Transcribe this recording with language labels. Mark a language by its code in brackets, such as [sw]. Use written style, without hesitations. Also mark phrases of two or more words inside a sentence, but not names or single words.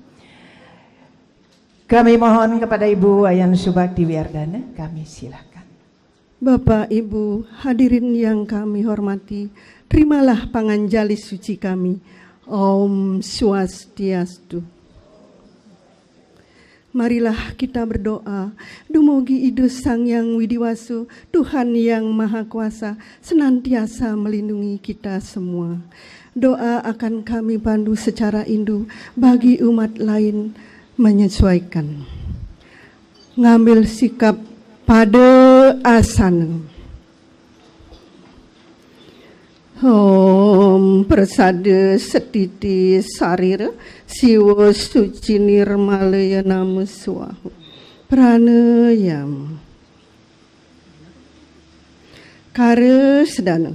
[id] Kami mohon kepada Ibu Wayan Subakti Wiyardana, kami silakan. Bapak, Ibu, hadirin yang kami hormati, terimalah panganjali suci kami. Om Swastiastu. Marilah kita berdoa, dumugi Idu Sang Yang Widiwasu, Tuhan yang Maha Kuasa, senantiasa melindungi kita semua. Doa akan kami pandu secara indu bagi umat lain menyesuaikan. Ngambil sikap pada asana. [sa] Om Prasada Setiti Sarira Siwa Suci Nirmalaya Nama Swaha Pranayam Kara Sedana.